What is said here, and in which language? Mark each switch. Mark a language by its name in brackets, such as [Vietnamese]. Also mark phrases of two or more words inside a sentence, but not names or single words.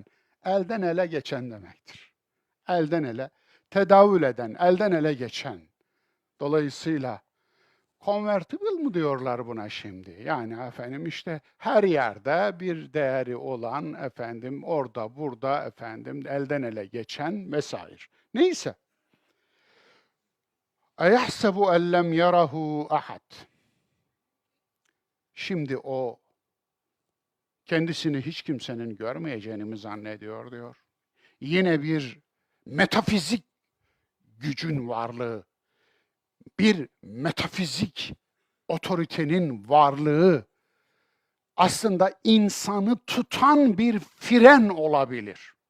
[Turkish] Elden ele geçen demektir. Elden ele, tedavül eden, elden ele geçen. Dolayısıyla convertible mı diyorlar buna şimdi? Yani işte her yerde bir değeri olan orada burada elden ele geçen vesaire. Neyse. [Arabic] اَيَحْسَبُ اَنْ لَمْ يَرَهُ اَحَدٍ. [Turkish] Şimdi o kendisini hiç kimsenin görmeyeceğini mi zannediyor diyor. Yine bir metafizik gücün varlığı, bir metafizik otoritenin varlığı aslında insanı tutan bir fren olabilir.